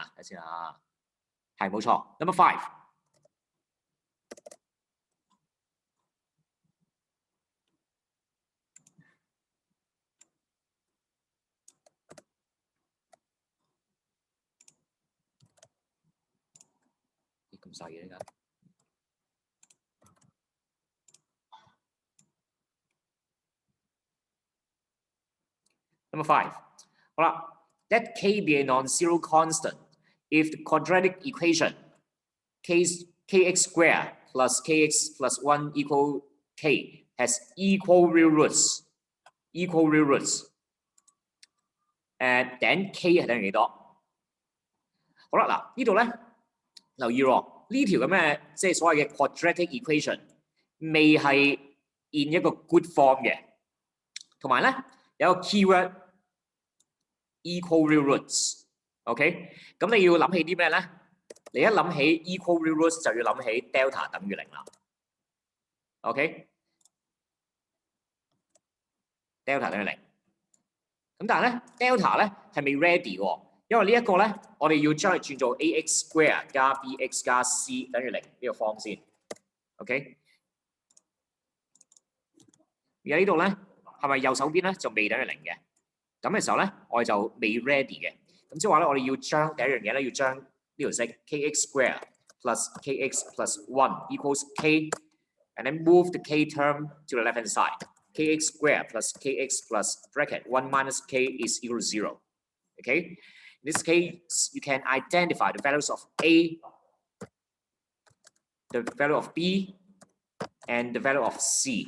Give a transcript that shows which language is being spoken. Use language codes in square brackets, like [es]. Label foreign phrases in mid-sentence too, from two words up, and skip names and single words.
[yue] 睇先啊，係冇錯。 [en] Number 5。 [yue] 咁細嘅呢個。 [en] Number 5， [yue] 好啦， [en] let k be a non-zero constant if the quadratic equation kx squared plus kx plus 1 equal k has equal real roots. And then [yue] k 係等於幾多？好啦，嗱呢度咧留意喎，呢條咁嘅即係所謂嘅 [en] quadratic equation [yue] 未係 in 一個 [en] good form [yue] 嘅，同埋咧有個 keyword [en] equal real roots。 [yue] OK， 咁你要諗起啲咩咧？你一諗起 [en] equal real roots [yue] 就要諗起 delta 等於0啦。OK，delta 等於0。咁但係咧 delta 咧係未 ready 喎，因為呢一個咧我哋要將佢轉做 [en] ax square [yue] 加 bx 加 c 等於0呢個 form 先。OK， 而喺呢度咧係咪右手邊咧就未等於0嘅？咁嘅時候咧我哋就未 ready 嘅。咁即係話咧我哋要將第一樣嘢咧要將呢條式 [en] kx square plus kx plus 1 equals k，and then move the k term to the left hand side。kx squared plus kx plus bracket 1 minus k is equal to 0. Okay? In this case, you can identify the values of a, the value of b, and the value of c.